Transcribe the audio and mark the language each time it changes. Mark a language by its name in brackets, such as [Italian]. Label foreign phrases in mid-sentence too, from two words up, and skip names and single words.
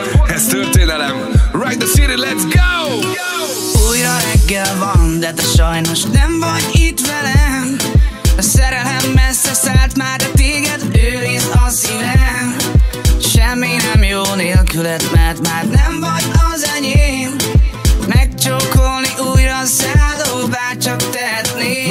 [Hungarian] Ez történelem. [English] Ride the city, let's go! [Hungarian] Újra reggel van, de te sajnos nem vagy itt velem. A szerelem messze szállt már, de téged őriz a szívem. Semmi nem jó nélküled, mert már nem vagy az enyém. Megcsókolni újra szálló, bárcsak tehetném.